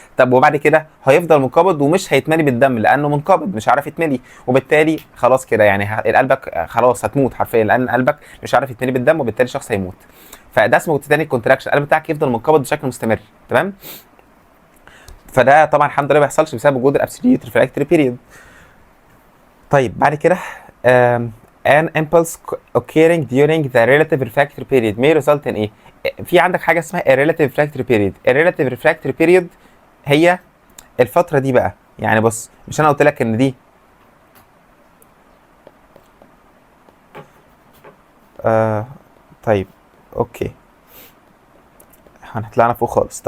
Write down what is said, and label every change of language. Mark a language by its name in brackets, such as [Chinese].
[Arabic] طب وبعد كده هيفضل منقبض ومش هيتملي بالدم لانه منقبض مش عارف يتملي، وبالتالي خلاص كده يعني قلبك خلاص هتموت حرفيا، لان قلبك مش عارف يتملي بالدم وبالتالي الشخص هيموت. فده اسمه تيتانيك كونتراكشن، القلب بتاعك يفضل منقبض بشكل مستمر، تمام. فده طبعا الحمد لله ما بيحصلش بسبب وجود الابسوليوت ريفراكتوري بيريود. طيب بعد كده [English] an impulse occurring during the relative refractory period may result in [Arabic] ايه؟ في عندك حاجه اسمها [English] relative refractory period. [Arabic] relative refractory period هي الفتره دي بقى، يعني بص مش انا قلت لك ان دي طيب اوكي هنطلعنا فوق خالص.